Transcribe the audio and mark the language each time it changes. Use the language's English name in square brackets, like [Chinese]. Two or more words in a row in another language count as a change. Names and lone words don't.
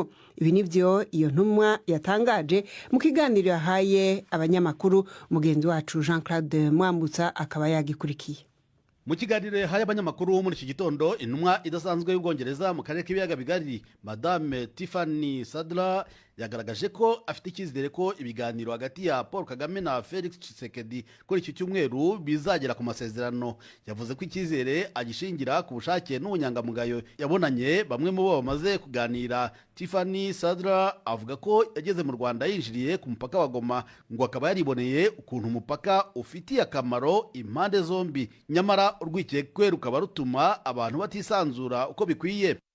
[Kinyarwanda] Ibi nivyo iyo ntumwa yatangaje mu kiganiro yahaye abanyamakuru. Mugenzi wacu Jean-Claude Mwambutsa akaba yagikurikiye. Mu kiganiro yahaye abanyamakuru muri iki gitondo, intumwa idasanzwe y'Ubwongereza mu karere k'ibiyaga bigari Madame Tiffany Sadler yagaragaje ko afite icyizere ko ibiganiro hagati ya Paul Kagame na Felix Tshisekedi kuri iki cyumweru bizagera ku masezerano. Yavuze ko icyizere agishingira ku bushake n'ubunyangamugayo yabonanye bamwe mu bo bamaze kuganira. Tiffany Sadler avuga ko yageze mu Rwanda yinjiriye ku mupaka wa Goma, ngo akaba yariboneye ukuntu umupaka ufitiye akamaro impande zombi, nyamara urwikekwe rukaba rutuma abantu batisanzura uko bikwiye.